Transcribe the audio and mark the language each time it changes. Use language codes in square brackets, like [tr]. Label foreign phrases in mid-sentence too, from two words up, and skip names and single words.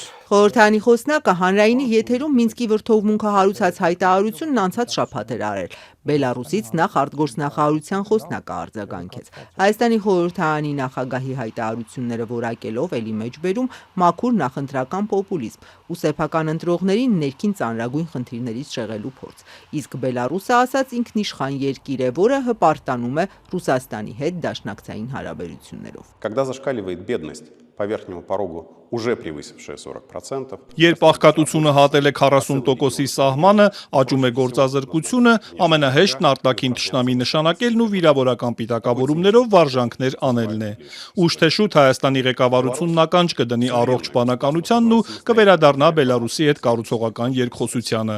[hy] Խորհրդարանի խոսնակը հանրայինի եթերում Մինսկի վրդովմունքը հարուցած հայտարարությունն անցած շաբաթ էր արել։ Բելարուսից նախ արտգործնախարարության խոսնակը արձագանքեց։ Հայաստանի խորհրդարանի նախագահի հայտարարությունները որակելով էլի մեջբերում մաքուր նախընտրական պոպուլիզմ ու սեփական ընտրողներին ներքին ծանրագույն խնդիրներից շեղելու փորձ։ Իսկ Բելարուսը ասած ինքնիշխան երկիր է, որը հպարտանում է Ռուսաստանի հետ դաշնակցային հարաբերություններով։ [ru] Когда зашкаливает бедность по верхнему порогу, уже превысившая 40%. [hy] Երբ աղքատությունը հատել է 40%-ի սահմանը, աճում է գործազրկությունը, ամենահեշտն արտաքին թշնամի նշանակելն ու վիրավորական պիտակավորումներով վարժանքներ անելն է։ Ուշ թե շուտ Հայաստանի ղեկավարությունն ականջ կդնի առողջ բանականությանն ու կվերադառնա Բելարուսի հետ կառուցողական երկխոսությանը։